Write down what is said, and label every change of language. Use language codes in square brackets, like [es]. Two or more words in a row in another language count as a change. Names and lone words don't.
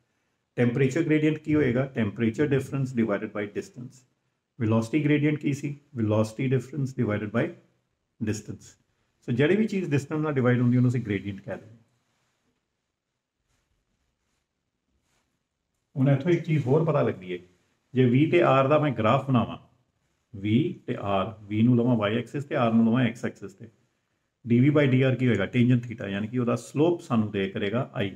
[en] temperature gradient [pa] ਕੀ ਹੋਏਗਾ? [en] temperature difference divided by distance. velocity gradient [pa] ਕੀ ਸੀ? [en] velocity difference divided by distance. [pa] ਸੋ ਜਿਹੜੀ ਭੀ ਚੀਜ਼ ਡਿਸਟੈਂਸ ਨਾਲ ਡਿਵਾਈਡ ਹੁੰਦੀ ਉਹਨੂੰ ਅਸੀਂ ਗ੍ਰੇਡੀਅੰਟ ਕਹਿ ਦੇਂਗੇ। ਹੁਣ ਇੱਥੋਂ ਇੱਕ ਚੀਜ਼ ਹੋਰ ਪਤਾ ਲਗਦੀ ਹੈ ਜੇ v ਤੇ r ਦਾ ਮੈਂ ਗ੍ਰਾਫ ਬਣਾਵਾਂ, v ਤੇ r, v ਨੂੰ ਲਵਾਂ [en] y axis [pa] ਤੇ r ਨੂੰ ਲਵਾਂ [en] x axis [pa] ਤੇ, [en] dv by dr [pa] ਕੀ ਹੋਏਗਾ, [en] tangent theta, [pa] ਯਾਨੀ ਕਿ ਉਹਦਾ ਸਲੋਪ ਸਾਨੂੰ ਦੇ ਕਰੇਗਾ i।